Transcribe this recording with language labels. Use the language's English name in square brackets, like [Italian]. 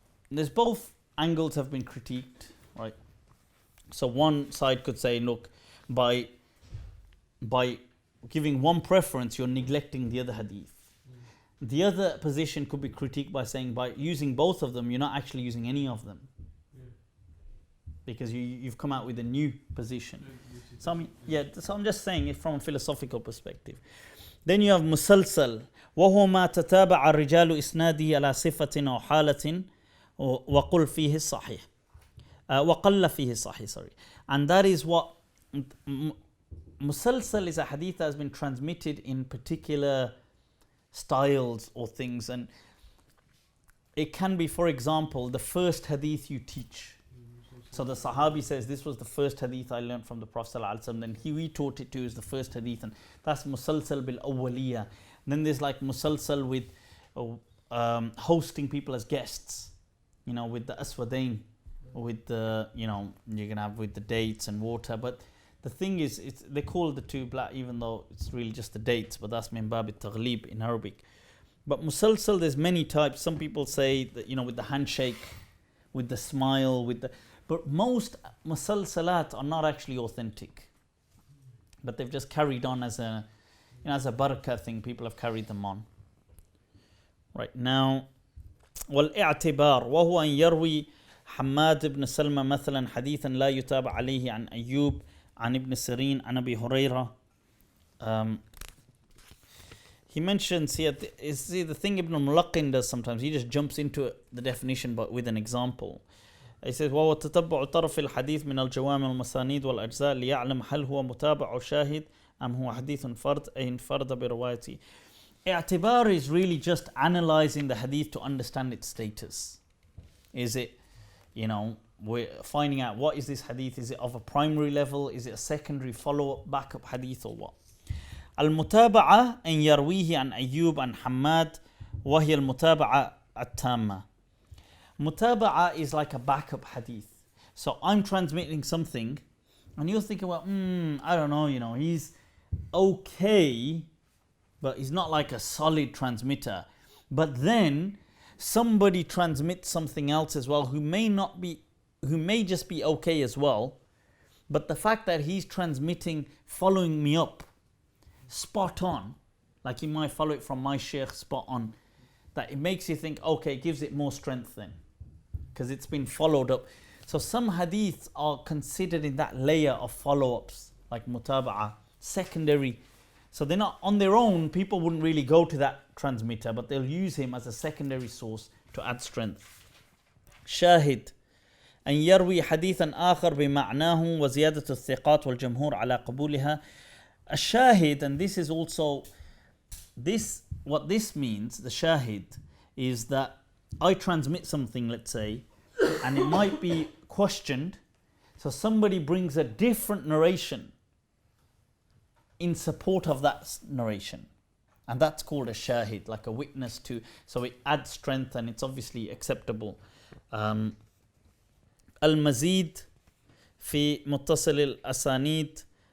[English] There's both angles have been critiqued, right? So one side could say, look, by giving one preference, you're neglecting the other hadith. The other position could be critiqued by saying, by using both of them, you're not actually using any of them, because you've come out with a new position. So I'm just saying it from a philosophical perspective. Then you have musalsal, [Arabic] وهو ما تتابع الرجال إسناده على صفة أو حالة وقل فيه الصحيح وقل فيه الصحيح, [English] sorry. And that is what musalsal is, a hadith that has been transmitted in particular styles or things, and it can be, for example, the first hadith you teach. So the Sahabi says, this was the first hadith I learned from the Prophet ﷺ, then we taught it to as the first hadith, and that's musalsal bil awwaliya. Then there's like musalsal with hosting people as guests, you know, with the aswadain, with the, you know, you're gonna have with the dates and water. But the thing is, they call the two black, even though it's really just the dates, but that's [Arabic] min bab al-taghlib [English] in Arabic. But musalsal, there's many types. Some people say that, you know, with the handshake, with the smile, with the, but most musalsalat are not actually authentic, but they've just carried on as a, you know, as a barakah thing. People have carried them on. Right now, [Arabic] والاعتبار وهو أن يروي حماد بن سلمة مثلا حديثا لا يتابع عليه عن أيوب عن ابن سيرين عن أبي هريرة. [English] He mentions here, see the thing Ibn Malik does sometimes, he just jumps into the definition but with an example. He says [Arabic] وهو تتبع طرف الحديث من الجوامع والمسانيد والأجزاء ليعلم هل هو متابع أو شاهد أم هو حديث فرد أي انفرد بروايته. [English] I'tibar is really just analyzing the hadith to understand its status. Is it, you know, we're finding out what is this hadith, is it of a primary level, is it a secondary follow-up, backup hadith or what? [Arabic] المتابعة أن يرويه عن أيوب عن حماد وهي المتابعة التامة. [English] Mutaba'a is like a backup hadith. So I'm transmitting something and you're thinking, well, I don't know, he's okay, but he's not like a solid transmitter. But then somebody transmits something else as well who may just be okay as well. But the fact that he's transmitting, following me up, spot on, like he might follow it from my shaykh spot on, that it makes you think, okay, it gives it more strength then, because it's been followed up. So some hadiths are considered in that layer of follow-ups, like mutaba'a, secondary. So they're not on their own, people wouldn't really go to that transmitter, but they'll use him as a secondary source to add strength. Shahid. [Arabic] أن يروي حديثا آخر بمعناه وزيادة الثقات والجمهور على قبولها. [English] A shahid, and this is also what this means, the shahid, is that I transmit something, let's say, and it might be questioned, so somebody brings a different narration in support of that narration, and that's called a shahid, like a witness to, so it adds strength and it's obviously acceptable. [Arabic] المزيد في متصل الأسانيد.